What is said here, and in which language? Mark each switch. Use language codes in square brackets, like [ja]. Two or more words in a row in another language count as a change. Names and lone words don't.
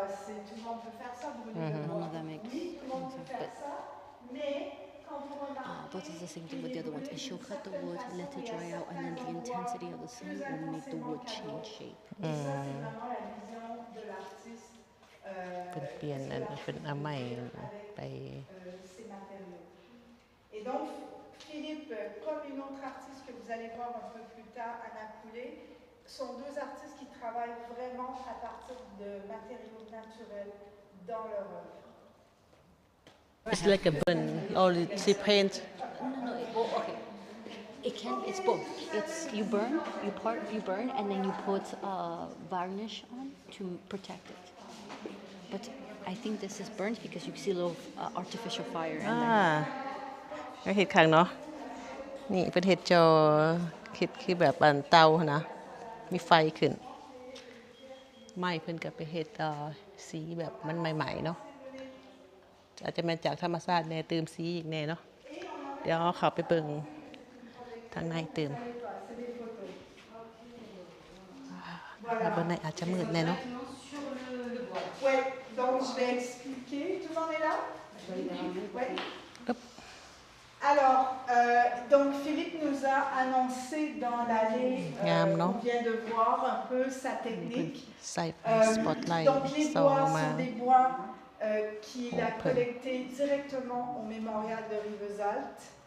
[en] I don't know if that makes sense, but it's the same thing with the other ones. And she'll cut the wood, let it dry out, and then the intensity of the sun will make the wood change shape. [tts] เพิ่นเปลี่ยนอันเพิ่นเอาไม้ไป [fr] ces matériaux. Et donc, Philippe, comme une autre artiste que vous allez voir un peu plus tard, Anna Poulet, sont deux artistes qui travaillent vraiment à partir de matériaux naturels dans leur œuvre. [en] It's like a burn or she paint. No, okay. It's both. It's you burn and then you put varnish on to protect it. But I think this is burnt because you see a little artificial fire and then [tts] ก็เฮ็ดข้างเนาะนี่เพิ่นเฮ็ดจอคิดคือแบบอันเตานะมีไฟขึ้นไม้เพิ่นก็ไปเฮ็ดสีแบบมันใหม่ๆเนาะอาจจะมาจากธรรมชาติแน่เติมสีอีกแน่เนาะเดี๋ยวเข้าไปเบิ่งทางในเติมบนในอาจจะมืดแน่เนาะ [fr] Ouais, donc je vais expliquer. Tout le monde est là? Ouais. Alors, donc Philippe nous a annoncé dans l'allée, on vient de voir un peu sa technique. Donc les bois sont des bois qu'il a collectés directement au mémorial de Rivesaltes.